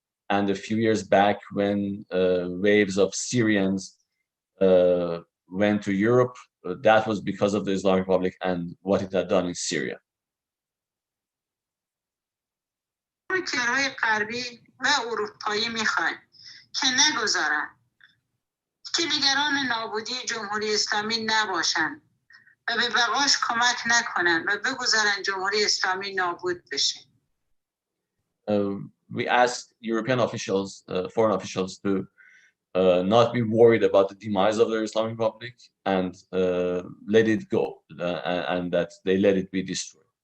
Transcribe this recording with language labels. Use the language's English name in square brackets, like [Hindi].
[English] And a few years back, when waves of Syrians went to Europe, that was because of the Islamic Republic and what it had done in Syria. [Persian] کشورهای غربی و اروپایی میخوایم که نگذارن که نگران نابودی جمهوری اسلامی نباشن و به بقاش کمک نکنن و بگذارن جمهوری اسلامی نابود بشه. [English] We ask European officials, foreign officials, to not be worried about the demise of the Islamic Republic and let it go, and that they let it be destroyed.